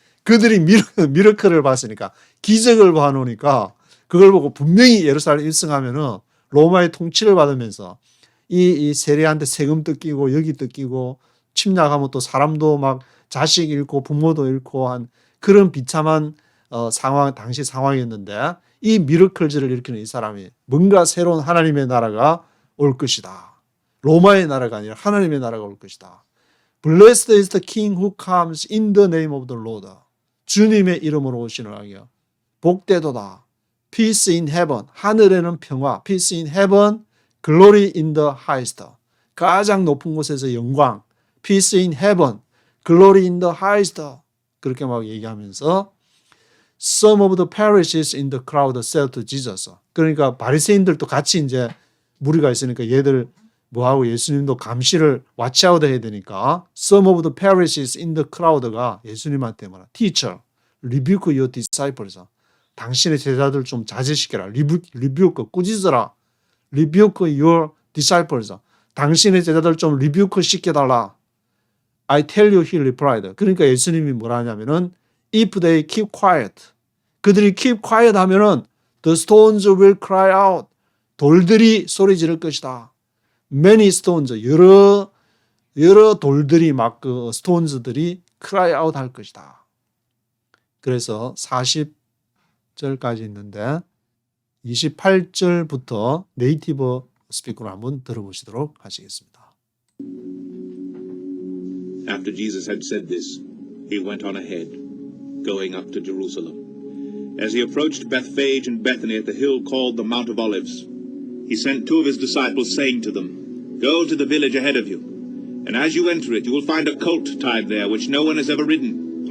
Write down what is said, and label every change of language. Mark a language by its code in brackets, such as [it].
[ko] 그들이 미러클을 봤으니까 기적을 봐놓으니까 그걸 보고 분명히 예루살렘 입성하면은 로마의 통치를 받으면서 이 세리한테 세금 뜯기고 여기 뜯기고 침략하면 또 사람도 막 자식 잃고 부모도 잃고 한 그런 비참한 상황 당시 상황이었는데 이 미러클즈를 일으키는 이 사람이 뭔가 새로운 하나님의 나라가 올 것이다. 로마의 나라가 아니라 하나님의 나라가 올 것이다. [en] Blessed is the King who comes in the name of the Lord. [ko] 주님의 이름으로 오시는 왕이여. 복되도다. [en] Peace in heaven. [ko] 하늘에는 평화. [en] Peace in heaven. Glory in the highest. [ko] 가장 높은 곳에서 영광. [en] Peace in heaven. Glory in the highest. [ko] 그렇게 막 얘기하면서 [en] Some of the Pharisees in the crowd said to Jesus. [ko] 그러니까 바리새인들도 같이 이제 무리가 있으니까 얘들 뭐하고 예수님도 감시를 watch아웃 해야 되니까 [en] Some of the Pharisees in the crowd [ko] 가 예수님한테 뭐라 [en] Teacher, rebuke your disciples. [ko] 당신의 제자들 좀 자제시켜라. rebuke, 꾸짖어라. [en] Rebuke your disciples. [ko] 당신의 제자들 좀 rebuke 시켜달라. [en] I tell you, he replied. [ko] 그러니까 예수님이 뭐라 하냐면은 [en] if they keep quiet. [ko] 그들이 [en] keep quiet [ko] 하면은 [en] the stones will cry out. [ko] 돌들이 소리 지를 것이다. [en] Many stones, [ko] 여러 돌들이 막 그 stones들이 cry out 할 것이다. 그래서 40절까지 있는데 28절부터 네이티브 스피커로 한번 들어보시도록 하시겠습니다. [en] After Jesus had said this, he went on ahead, going up to Jerusalem. As he approached Bethphage and Bethany at the hill called the Mount of Olives, he sent two of his disciples, saying to them, "Go to the village ahead of you, and as you enter it, you will find a colt tied there, which no one has ever ridden.